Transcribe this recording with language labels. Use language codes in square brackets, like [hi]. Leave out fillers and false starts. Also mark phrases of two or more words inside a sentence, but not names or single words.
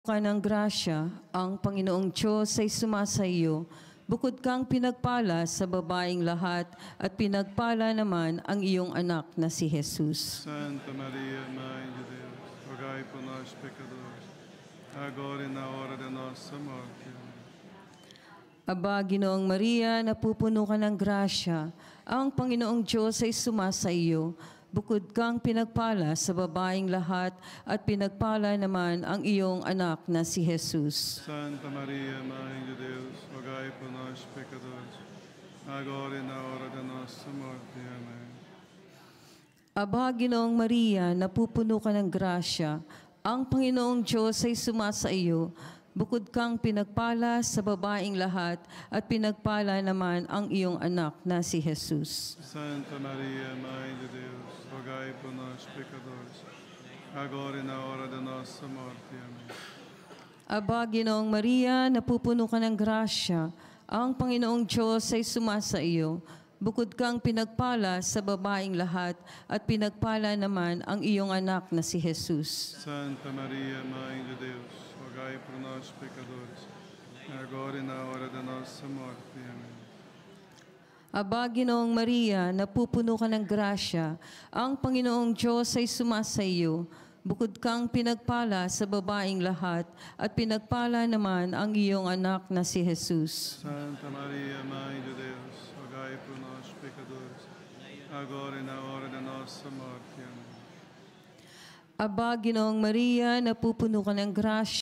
[tl] ka ng grasya, ang Panginoong Diyos ay sumasa iyo. Bukod kang pinagpala sa babaeng lahat at pinagpala naman ang iyong anak na si Jesus. [pt] Santa Maria, Mãe de Deus, rogai por nós pecadores, agora e na hora de nossa morte. Amém. [tl] Aba, Ginoong Maria, napupuno ka ng grasya, ang Panginoong Diyos ay sumasa iyo. Bukod kang pinagpala sa babaeng lahat at pinagpala naman ang iyong anak na si Jesus. [pt] Santa Maria, Mãe de Deus, rogai por nós pecadores, agora e na hora de nossa morte. Amém. [tl] Aba, Ginoong Maria, napupuno ka ng grasya, ang Panginoong Diyos ay sumasa iyo. Bukod kang pinagpala sa babaeng lahat at pinagpala naman ang iyong anak na si Jesus. [pt] Santa Maria, Mãe de Deus, rogai por nós pecadores, agora e na hora de nossa morte. Amém. [tl] Aba, Ginoong Maria, napupuno ka ng grasya, ang Panginoong Diyos ay sumasa iyo. Bukod kang pinagpala sa babaeng lahat at pinagpala naman ang iyong anak na si Jesus. [pt] Santa Maria, Mãe de Deus, rogai por nós pecadores, agora e na hora de nossa morte. Amém. [tl] Aba, Ginoong Maria, napupuno ka ng grasya, ang Panginoong Diyos ay sumasa iyo. Bukod kang pinagpala sa babaeng lahat at pinagpala naman ang iyong anak na si Jesus. [pt] Santa Maria, Mãe de Deus, rogai por nós pecadores, agora e na hora de nossa morte. Amém. [tl] Aba, Ginoong Maria, napupuno ka ng grasya,